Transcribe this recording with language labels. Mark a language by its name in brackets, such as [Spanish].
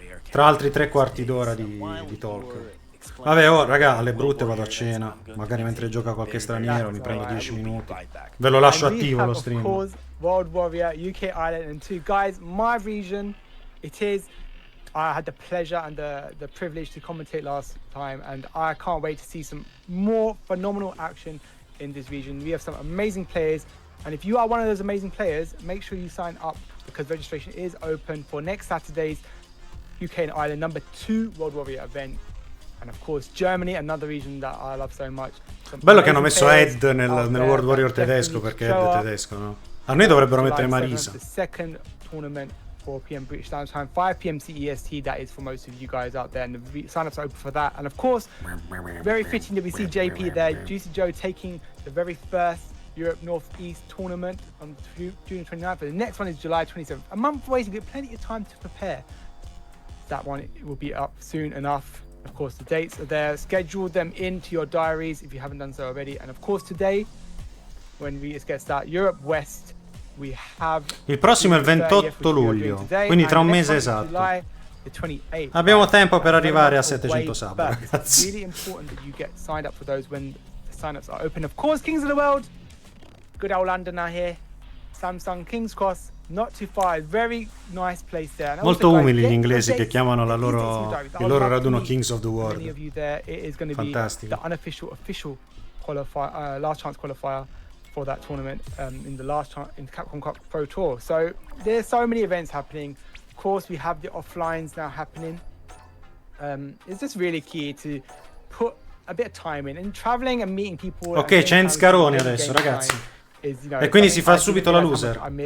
[Italian] Tra altri 3 quarti d'ora di talk. Vabbè, oh raga, alle brutte vado a cena. Magari mentre gioca qualche straniero mi prendo 10 minuti. Ve lo lascio attivo lo stream. [English] World Warrior, UK Island, and 2 guys, my region, it is. I had the pleasure and the privilege to commentate last time, and I can't wait to see some more phenomenal action in this region. We have some amazing players, and if you are one of those amazing players, make sure you sign up, because registration is open for next Saturday's UK and Ireland #2 World Warrior event. And of course Germany, another region that I love so much. [Italian] Bello che hanno messo Ed nel World Warrior tedesco, perché Ed è tedesco, no? A noi dovrebbero mettere Marisa. [English] The second tournament, 4 p.m. British Standard Time, 5 p.m. CEST. That is for most of you guys out there, and the sign-ups are open for that. And of course, very fitting that we see JP there, Juicy Joe taking the very first Europe Northeast tournament on June 29th. But the next one is July 27th. A month away, so you get plenty of time to prepare. That one will be up soon enough. Of course, the dates are there. Schedule them into your diaries if you haven't done so already. And of course, today, when we get started, Europe West, we have. [Italian] Il prossimo è il 28 luglio, quindi tra un mese esatto. Abbiamo tempo per arrivare a 700 sub, ragazzi. [English] It's really important that you get signed up for those when the sign-ups are open. Of course, Kings of the World, good old Londoner here. Samsung King's Cross. Not too far, very nice place there. [Italian] Molto umili gli inglesi che chiamano il loro raduno Kings of the World. Fantastico. [English] The unofficial, official qualifier, last chance qualifier for that tournament in the Capcom Cup Pro Tour. So there's so many events happening. Of course, we have the offlines now happening. It's just really key to put a bit of time in and traveling and meeting people. [Italian] Ok, c'è Scaroni adesso, ragazzi. E quindi si fa subito la loser.